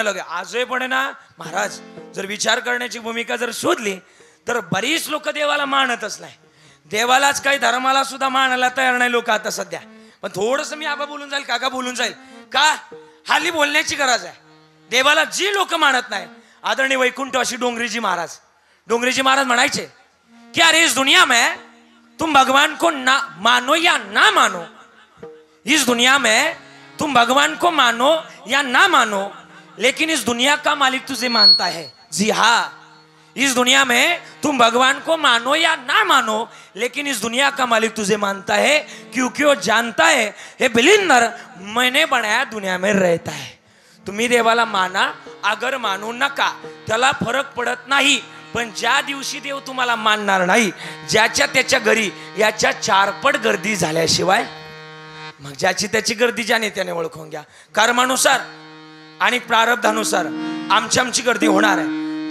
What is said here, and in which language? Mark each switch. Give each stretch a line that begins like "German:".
Marathi: आजही पण ना महाराज जर विचार करण्याची भूमिका जर शोधली तर बरीच लोक देवाला मानतच नाही देवालाच काही धर्माला सुद्धा मानायला तयार नाही लोक आता सध्या पण थोडस मी आबा बोलून जाईल काका बोलून जाईल का हाली बोलण्याची गरज आहे देवाला जी लोक मानत नाही आदरणीय वैकुंठ अशी डोंगरीजी महाराज म्हणायचे
Hindi: कि अरे इस दुनिया में तुम भगवान को ना मानो या ना मानो इस दुनिया में तुम भगवान को मानो या ना मानो लेकिन इस दुनिया का मालिक तुझे मानता है जी हाँ इस दुनिया में तुम भगवान को मानो या ना मानो, लेकिन इस दुनिया का मालिक तुझे मानता है, क्योंकि वो जानता है हे बिलिंदर मैंने बनाया दुनिया में रहता है.
Marathi: तुम्ही देवाला माना अगर मानू नका, त्याला फरक पडत नाही. पण ज्या दिवशी देव तुम्हाला मानणार नाही, ज्याच्या त्याच्या घरी याच्या चारपट गर्दी झाल्याशिवाय, मग ज्याची त्याची गर्दी ज्याने त्याने ओळखून घ्या. कर्मानुसार आणि प्रारब्धानुसार आमची गर्दी होणार आहे.